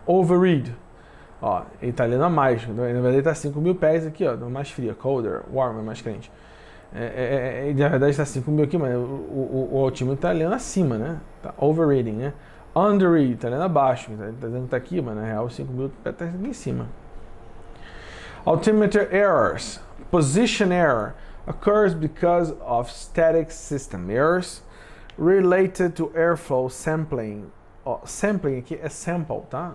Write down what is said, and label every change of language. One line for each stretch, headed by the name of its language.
Portuguese: Overread, ó, ele está lendo a mais. Na verdade, ele está 5.000 pés aqui, ó, mais fria, colder, warmer, mais quente. Na verdade está 5.000 aqui, mas o altímetro está lendo acima, né? Tá overreading, né? Underread, está lendo abaixo, está dizendo que está aqui, mas na real 5.000 está aqui em cima.
English: Altimeter errors. Position error occurs because of static system errors related to airflow sampling.
Portuguese: Sampling aqui é sample, tá?